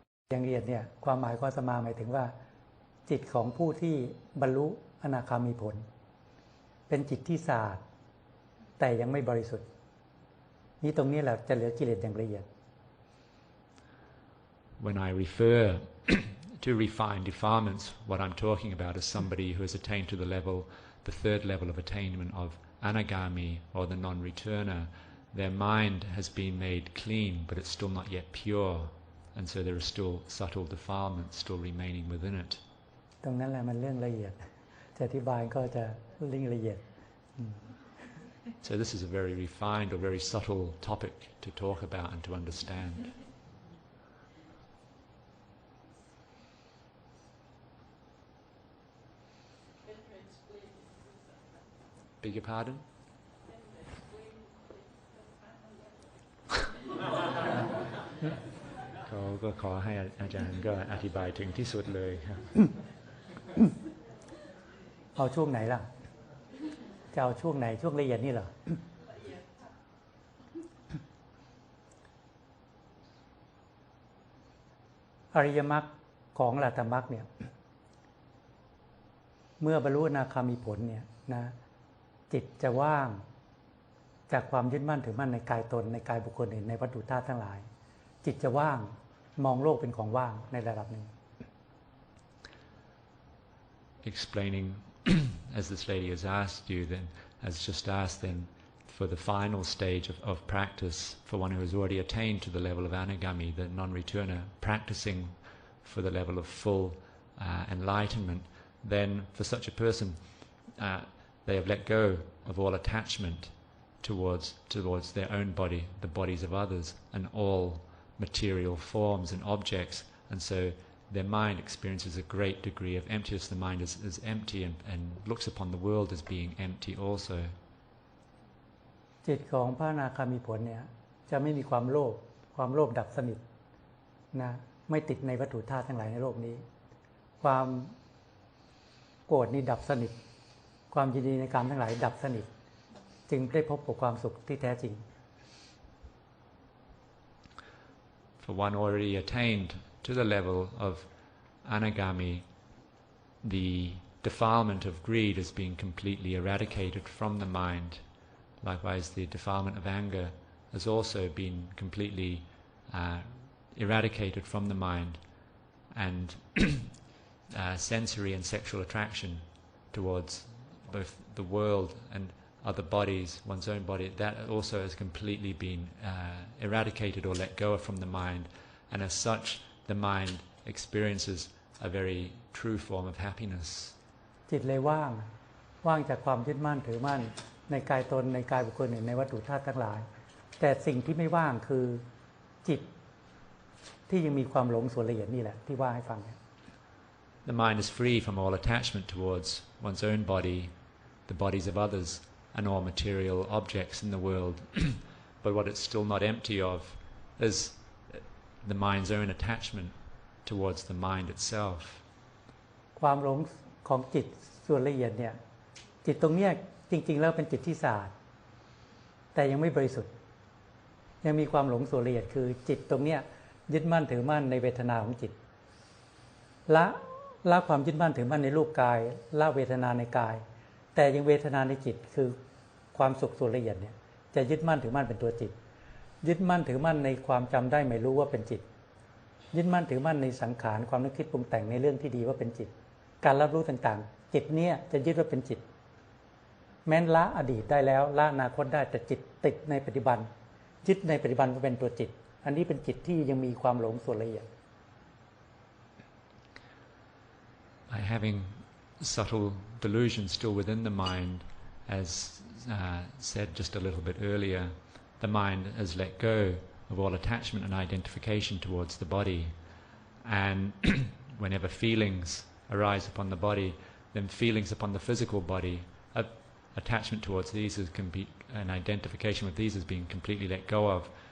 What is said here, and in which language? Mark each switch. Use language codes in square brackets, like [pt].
[th] อย่างละเอียดเนี่ยความหมายของอาตมาหมายถึงว่าจิตของผู้ที่บรรลุอนาคามีผลเป็นจิตที่สะอาดแต่ยังไม่บริสุทธิ์นี่ตรงนี้แหละจะเหลือกิเลสอย่างละเอียด [en] When I refer to refined defilements, what I'm talking about is somebody who has attained to the level, the third level of attainment of anagami, or the non-returner. Their mind has been made clean, but it's still not yet pure, and so there are still subtle defilements still remaining within it. [th] ตรงนั้นแหละมันเรื่องละเอียดจะอธิบายก็จะเรื่องละเอียด [en] So this is a very refined or very subtle topic to talk about and to understand. Beg your pardon? [th] เขาก็ขอให้อาจารย์ก็อธิบายถึงที่สุดเลยครับ เอาช่วงไหนล่ะจะเอาช่วงไหนช่วงละเอียดนี่เหรอ อริยมรรคของอรหัตมรรคเนี่ยเมื่อบรรลุอนาคามีผลเนี่ยนะจิตจะว่างจากความยึดมั่นถือมั่นในกายตนในกายบุคคลอื่นในวัตถุธาตุทั้งหลายจิตจะว่างมองโลกเป็นของว่างในระดับหนึ่ง [en] Explaining as this lady has asked you, then has just asked, then for the final stage of practice, for one who has already attained to the level of anagami, the non-returner, practicing for the level of full enlightenment, then for such a person, they have let go of all attachment towards their own body, the bodies of others, and all material forms and objects, and so their mind experiences a great degree of emptiness. The mind is empty and looks upon the world as being empty also. [th] จิตของพระอนาคามีผลเนี่ยจะไม่มีความโลภดับสนิทนะไม่ติดในวัตถุธาตุทั้งหลายในโลกนี้ความโกรธนี่ดับสนิทความยินดีในกามทั้งหลายดับสนิทจึงได้พบกับความสุขที่แท้จริง [en] For one already attained to the level of anagami, the defilement of greed is being completely eradicated from the mind. Likewise, the defilement of anger has also been completely eradicated from the mind, and sensory and sexual attraction towards both the world and other bodies, one's own body, that also has completely been eradicated or let go of from the mind, and as such the mind experiences a very true form of happiness. [th] จิตเลยว่างจากความยึดมั่นถือมั่นในกายตนในกายบุคคลในวัตถุธาตุทั้งหลายแต่สิ่งที่ไม่ว่างคือจิตที่ยังมีความหลงส่วนละเอียดนี่แหละที่ว่าให้ฟัง [en] The mind is free from all attachment towards one's own body, the bodies of others, and all material objects in the world. But what it's still not empty of is the mind's own attachment towards the mind itself. [th] ความหลงของจิตส่วนละเอียดเนี่ยจิตตรงเนี้ยจริงๆแล้วเป็นจิตที่สะอาดแต่ยังไม่บริสุทธิ์ยังมีความหลงส่วนละเอียดคือจิตตรงเนี้ยยึดมั่นถือมั่นในเวทนาของจิต ละความยึดมั่นถือมั่นในรูปกายละเวทนาในกายแต่ยังเวทนาในจิตคือความสุขส่วนละเอียดเนี่ยจะยึดมั่นถือมั่นเป็นตัวจิตยึดมั่นถือมั่นในความจำได้ไม่รู้ว่าเป็นจิตยึดมั่นถือมั่นในสังขารความนึกคิดปรุงแต่งในเรื่องที่ดีว่าเป็นจิตการรับรู้ต่างๆจิตเนี่ยจะยึดว่าเป็นจิตแม้นละอดีตได้แล้วละอนาคตได้แต่จิตติดในปัจจุบันยึดในปัจจุบันว่าเป็นตัวจิตอันนี้เป็นจิตที่ยังมีความหลงส่วนละเอียด [en] By having subtle delusion still within the mind, as said just a little bit earlier, the mind has let go of all attachment and identification towards the body, and whenever feelings arise upon the body, then feelings upon the physical body, attachment towards these and identification with these is being completely let go of.